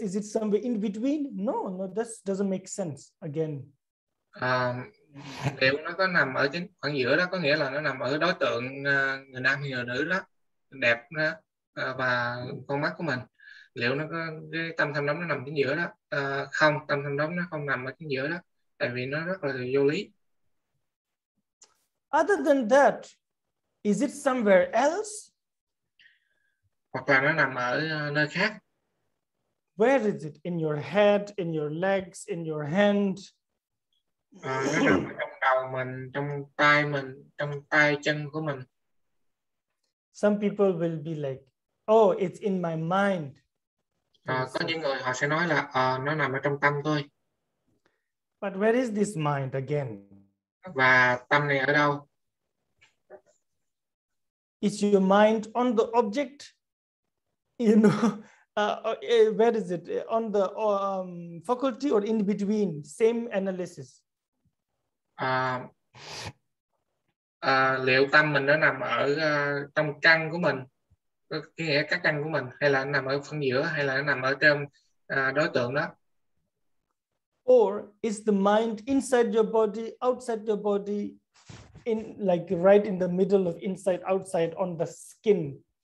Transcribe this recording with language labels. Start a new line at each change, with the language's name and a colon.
English: Is it somewhere in between? No, that doesn't make sense. Again.
Vietnamese: Liệu nó có nằm ở chính khoảng giữa đó, có nghĩa là nó nằm ở đối tượng người nam hay người nữ đó, đẹp đó và con mắt của mình. Liệu nó có cái tâm tham đắm nó nằm chính giữa đó? Không, tâm tham đắm nó không nằm ở chính giữa đó, tại vì nó rất là vô lý.
English: Other than that, is it somewhere else?
Vietnamese: Hoặc là nó nằm ở nơi khác.
English: Where is it? In your head, in your legs, in your hand?
Vietnamese: Nó nằm ở trong đầu mình, trong tay chân của mình.
English: Some people will be like, oh, it's in my mind.
Vietnamese: Có những người họ sẽ nói là nó nằm ở trong tâm tôi.
English: But where is this mind again?
Vietnamese: Và tâm này ở đâu?
English: Is your mind on the object? You know, where is it? On the faculty or in between? Same analysis.
Vietnamese: Liệu tâm mình nó nằm ở trong căn của mình, cái nghĩa các căn của mình, hay là nó nằm ở phân giữa, hay là nó nằm ở trên đối tượng đó?
English: Or is the mind inside your body, outside your body, in like right in the middle of inside, outside on the skin?